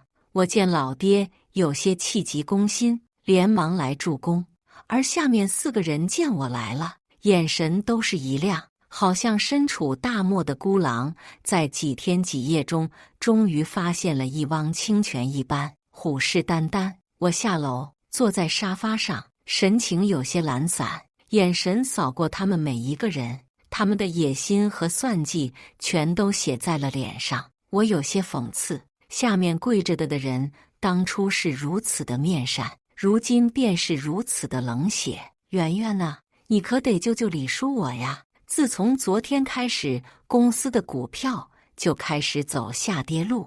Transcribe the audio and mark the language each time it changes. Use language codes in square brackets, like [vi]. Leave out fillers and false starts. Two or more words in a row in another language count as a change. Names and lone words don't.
[zh] 我見老爹有些氣急攻心，連忙來助攻，而下面4個人見我來了，眼神都是一亮，好像身處大漠的孤狼，在幾天幾夜中終於發現了一汪清泉一般，虎視眈眈。我下樓，坐在沙發上，神情有些懶散，眼神掃過他們每一個人，他們的野心和算計全都寫在了臉上。我有些諷刺，下面跪着的人當初是如此的面善，如今便是如此的冷血。媛媛啊，你可得救救李叔我呀！自從昨天開始，公司的股票就開始走下跌路。